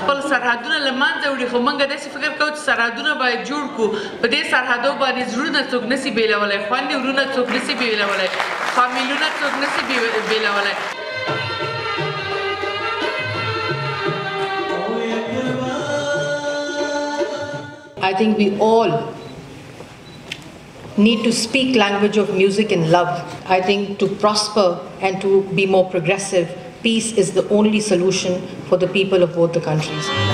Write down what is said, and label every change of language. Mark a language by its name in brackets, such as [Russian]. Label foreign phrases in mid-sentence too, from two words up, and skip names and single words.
[Pashto] سرحدونه له منځه وړي خو موږ داسې فکر کوو چې سرحدونه باید جوړ کړو په دې سرحدو باندې زړونه څوک نشي بیلولی خویندې ورونه څوک نشي بیلولی فامیلونه څوک نشي بیلولی [English] I think we all need to speak language of music and love. I think to prosper and to be more progressive, peace is the only solution for the people of both the countries.